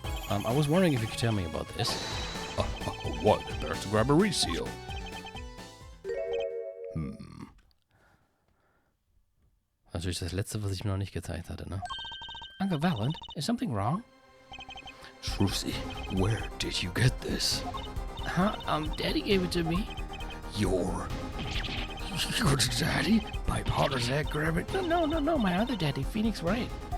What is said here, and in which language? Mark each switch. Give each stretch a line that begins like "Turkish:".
English: I was wondering if you could tell me about this. What? There's the Grabbery seal.
German: Natürlich das letzte, was ich mir noch nicht gezeigt hatte, ne?
English: Uncle Valant, is something wrong? Trucy, where did you get this? Huh? Daddy gave it to me. Your daddy? My father's that grab it? No, my other daddy, Phoenix Wright.